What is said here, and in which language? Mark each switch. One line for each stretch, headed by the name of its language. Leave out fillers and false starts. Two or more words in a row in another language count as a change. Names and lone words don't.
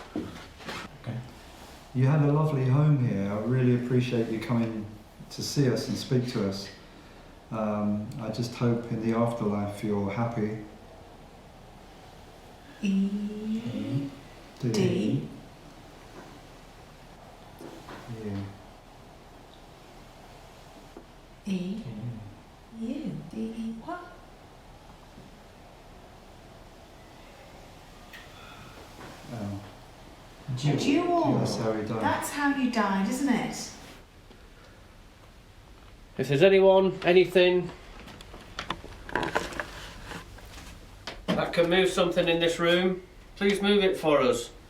English: You had a lovely home here. I really appreciate you coming to see us and speak to us. I just hope in the afterlife you're happy. E. D. Yeah. E. U. D. E. What? Oh. Jewel. That's how he died. That's how you died, isn't it? If there's anything that can move something in this room, please move it for us.